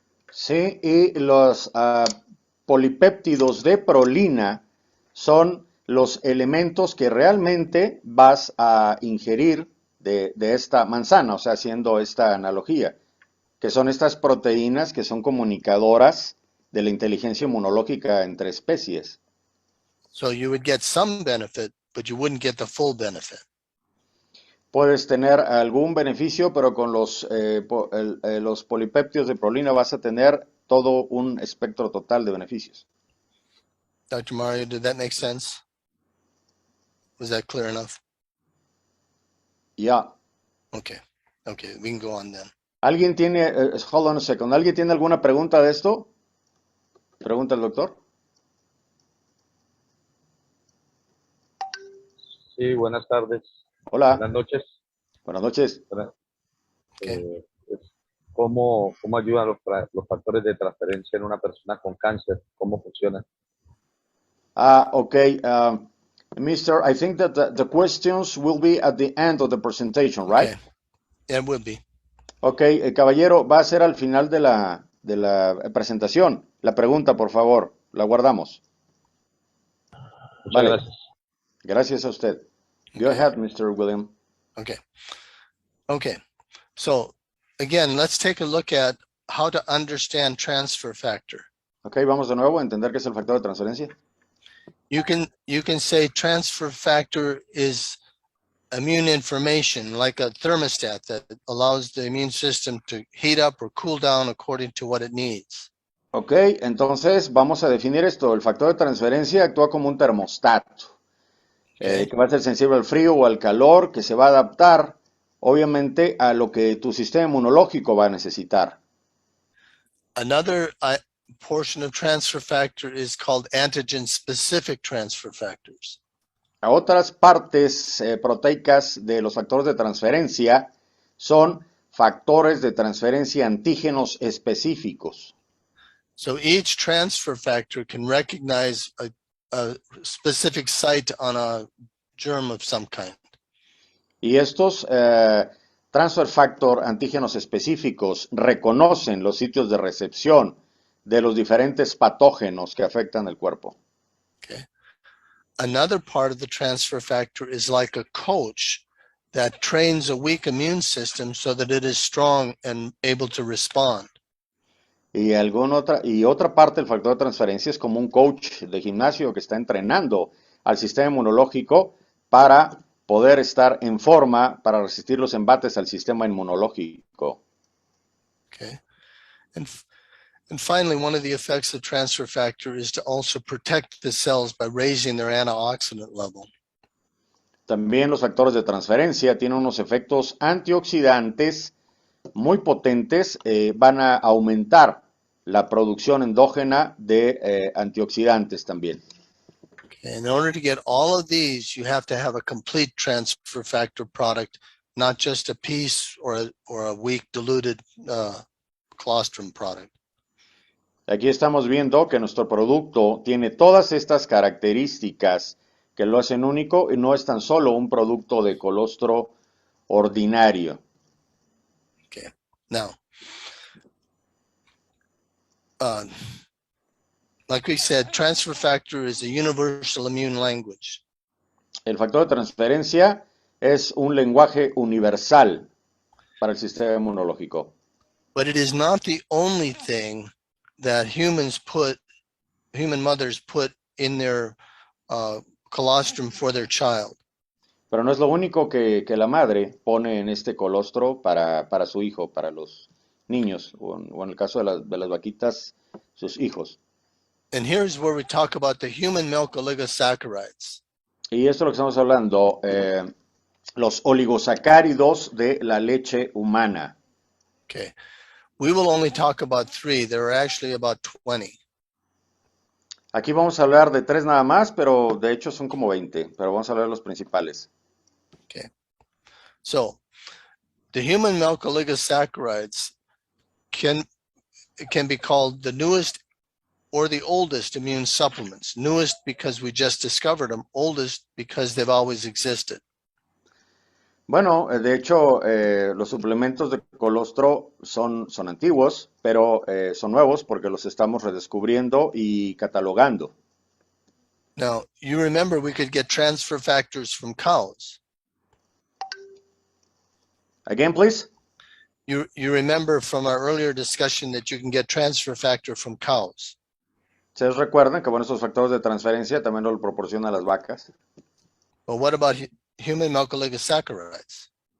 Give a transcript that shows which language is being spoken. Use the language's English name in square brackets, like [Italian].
[Spanish] Sí, y los polipéptidos de prolina son los elementos que realmente vas a ingerir de esta manzana, o sea, haciendo esta analogía, que son estas proteínas que son comunicadoras de la inteligencia inmunológica entre especies. [English] So you would get some benefit, but you wouldn't get the full benefit. [Spanish] Puedes tener algún beneficio, pero con los polipéptidos de prolina vas a tener todo un espectro total de beneficios. [English] Dr. Mario, did that make sense? Was that clear enough? [Spanish] Ya. [English] Okay, we can go on then. [Spanish] ¿Alguien tiene, [English] hold on a second, [Spanish] ¿alguien tiene alguna pregunta de esto? Pregunta el doctor. Sí, buenas tardes. Hola. Buenas noches. Buenas noches. [English] Okay. [Spanish] ¿Cómo ayudan los factores de transferencia en una persona con cáncer? ¿Cómo funcionan? [English] Okay. Mister, I think that the questions will be at the end of the presentation, right? Okay. Yeah, it would be. [Spanish] Okay, caballero, va a ser al final de la presentación. La pregunta, por favor, la guardamos. Muchas Vale. gracias. Gracias a usted. [English] Go ahead, Mr. William. Okay. So again, let's take a look at how to understand transfer factor. [Spanish] Ok, vamos de nuevo a entender qué es el factor de transferencia. [English] You can say transfer factor is immune information, like a thermostat that allows the immune system to heat up or cool down according to what it needs. [Spanish] Ok, entonces vamos a definir esto. El factor de transferencia actúa como un termostato, [English] Okay. [Spanish] que va a ser sensible al frío o al calor, que se va a adaptar, obviamente, a lo que tu sistema inmunológico va a necesitar. [English] Another portion of transfer factor is called antigen-specific transfer factors. [Spanish] A otras partes proteicas de los factores de transferencia son factores de transferencia antígenos específicos. [English] So each transfer factor can recognize a specific site on a germ of some kind. [Spanish] Y estos transfer factor antígenos específicos reconocen los sitios de recepción de los diferentes patógenos que afectan el cuerpo. [English] Okay. Another part of the transfer factor is like a coach that trains a weak immune system so that it is strong and able to respond. [Spanish] Y otra parte del factor de transferencia es como un coach de gimnasio que está entrenando al sistema inmunológico para poder estar en forma para resistir los embates al sistema inmunológico. [English] Okay. And finally, one of the effects of transfer factor is to also protect the cells by raising their antioxidant level. [Spanish] También los factores de transferencia tienen unos efectos antioxidantes muy potentes, van a aumentar la producción endógena de antioxidantes también. [English] Okay. In order to get all of these, you have to have a complete transfer factor product, not just a piece or a weak diluted colostrum product. [Spanish] Aquí estamos viendo que nuestro producto tiene todas estas características que lo hacen único y no es tan solo un producto de colostro ordinario. [English] Okay. Now, like we said, transfer factor is a universal immune language. [Spanish] El factor de transferencia es un lenguaje universal para el sistema inmunológico. [English] But it is not the only thing that human mothers put in their colostrum for their child. [Spanish] Pero no es lo único que la madre pone en este colostro para su hijo, para los niños, o en el caso de las vaquitas, sus hijos. [English] And here's where we talk about the human milk oligosaccharides. [Spanish] Y esto es lo que estamos hablando, los oligosacáridos de la leche humana. [English] Okay. We will only talk about 3. There are actually about 20. [Spanish] Aquí vamos a hablar de 3 nada más, pero de hecho son como 20, pero vamos a hablar de los principales. [English] Okay. So, the human milk oligosaccharides can be called the newest or the oldest immune supplements. Newest because we just discovered them, oldest because they've always existed. [Spanish] Bueno, de hecho, los suplementos de colostro son antiguos, pero son nuevos porque los estamos redescubriendo y catalogando. [English] Now, you remember we could get transfer factors from cows. Again, please. You remember from our earlier discussion that you can get transfer factor from cows. [Spanish] Ustedes recuerdan que, bueno, esos factores de transferencia también lo proporcionan las vacas. [English] But what about human milk oligosaccharides?